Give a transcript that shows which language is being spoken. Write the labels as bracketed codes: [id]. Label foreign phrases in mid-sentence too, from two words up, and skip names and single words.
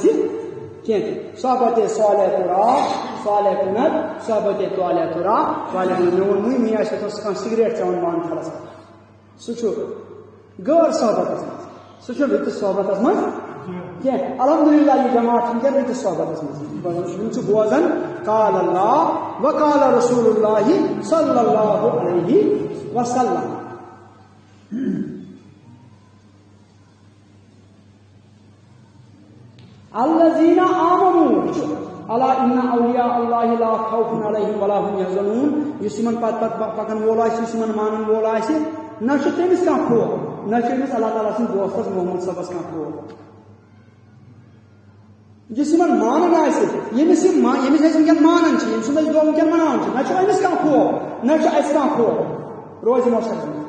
[ks] أسۍ کینٛہہ [fa] صحبت صالح تُرا صالح کُنت صحبت طالح تُرا طالح [ks] مےٚ ووٚن مٔمی آسہِ تَتھ کانٛہہ سِگریٹ چٮ۪وان مانکھڑس سُہ چھُ غٲر صحبتَس منٛز سُہ چھُنہٕ رٕتِس صحبتَس منٛز کینٛہہ الحمدللہ یہِ جماعت چھِ وٕنکٮ۪ن رٕتِس صحبتَس منٛز یِم چھِ بوزان [ar] قال اللہ وقال رسول اللہ صلی اللہ علیہ وسلم الذین آمنوا الا ان اولیاء اللہ لا خوف علیہم ولا هم یحزنون [ks] یُس یِمن پتہٕ پکن وول آسہِ یُس یِمن مانن وول آسہِ نہ چھُ تٔمِس کانٛہہ خوف نہ چھُ أمِس اللہ تعالیٰ سٕنٛدِس دوستس محمد صٲبس کانٛہہ خوف یُس یِمن مانان آسہِ ییٚمِس أسۍ وٕنکٮ۪ن مانان چھِ ییٚمہِ سُنٛد أسۍ دۄہ وٕنکٮ۪ن مناوان چھِ نہ چھُ أمِس کانٛہہ خوف نہ چھُ اَسہِ کانٛہہ خوف روزِ مۄشر